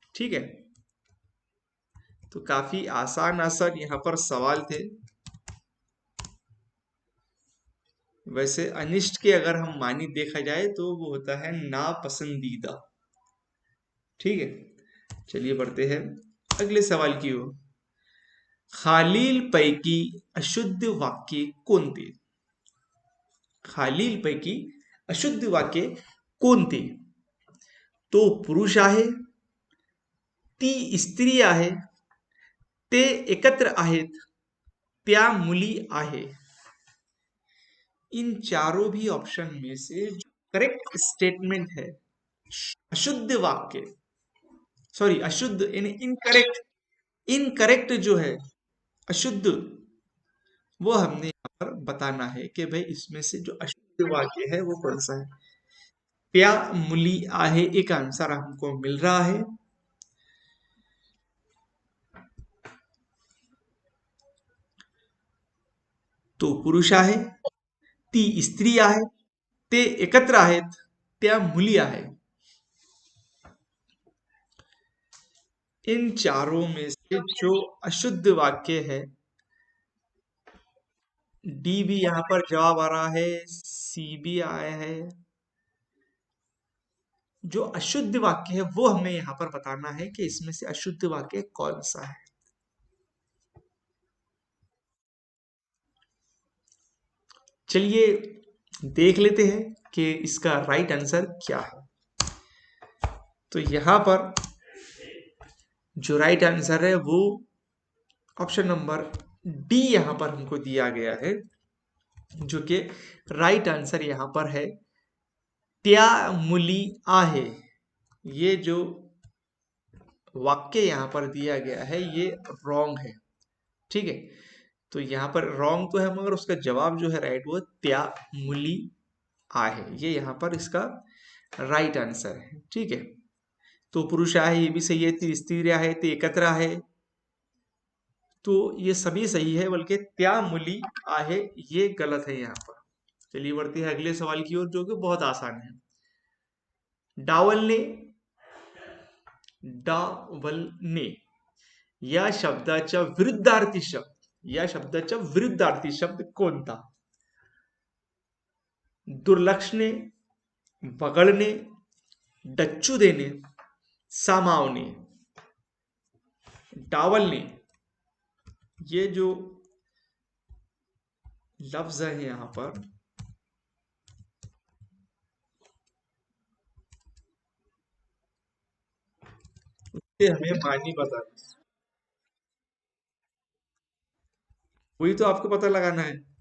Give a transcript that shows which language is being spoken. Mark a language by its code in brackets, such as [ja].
[hi] ठीक है, तो काफी आसान आसान यहाँ पर सवाल थे। वैसे अनिष्ट के अगर हम मानी देखा जाए तो वो होता है नापसंदीदा। ठीक है, चलिए बढ़ते हैं अगले सवाल की ओर। [mr] खालीलपैकी अशुद्ध वाक्य कोणते? खालीलपैकी अशुद्ध वाक्य कोणते? तो पुरुष आहे, ती स्त्री आहे, ते एकत्र आहेत, त्या मुली आहे। [hi] इन चारों भी ऑप्शन में से जो करेक्ट स्टेटमेंट है, अशुद्ध वाक्य, सॉरी अशुद्ध यानी इनकरेक्ट, इनकरेक्ट जो है अशुद्ध, वो हमने यहाँ पर बताना है कि भाई इसमें से जो अशुद्ध वाक्य है वो कौन सा है। [mr] त्या मुली आहे [hi] एक आंसर हमको मिल रहा है। [mr] तो पुरुष आहे, ती स्त्री आहे, ते एकत्र आहेत, त्या मुली आहे। [hi] इन चारों में से जो अशुद्ध वाक्य है, डी भी यहाँ पर जवाब आ रहा है, सी भी आया है। जो अशुद्ध वाक्य है वो हमें यहाँ पर बताना है कि इसमें से अशुद्ध वाक्य कौन सा है। चलिए देख लेते हैं कि इसका राइट आंसर क्या है। तो यहाँ पर जो राइट आंसर है वो ऑप्शन नंबर डी यहाँ पर हमको दिया गया है, जो कि राइट आंसर यहाँ पर है [mr] त्या मुली आहे। [hi] ये जो वाक्य यहाँ पर दिया गया है ये रॉन्ग है। ठीक है, तो यहाँ पर रॉन्ग तो है मगर उसका जवाब जो है राइट वो [mr] त्या मुली आहे, [hi] ये यहाँ पर इसका राइट आंसर है। ठीक है, [mr] तो पुरुष आहे [hi] ये भी सही है, [mr] ती स्त्री आहे ते एकत्र आहे, [hi] तो ये सभी सही है, बल्कि [mr] त्या मुली आहे [hi] ये गलत है यहाँ पर। चलिए बढ़ते हैं अगले सवाल की ओर, जो कि बहुत आसान है। [mr] डावलने, डावलने या शब्दाच्या विरुद्धार्थी शब्द, या शब्दाच्या विरुद्धार्थी शब्द कोणता? दुर्लक्षणे, वगळणे, डच्चू देणे, सामावणे। [hi] डावलने, ये जो लफ्ज है यहां पर, उससे हमें मानी बतानी, वही तो आपको पता लगाना है।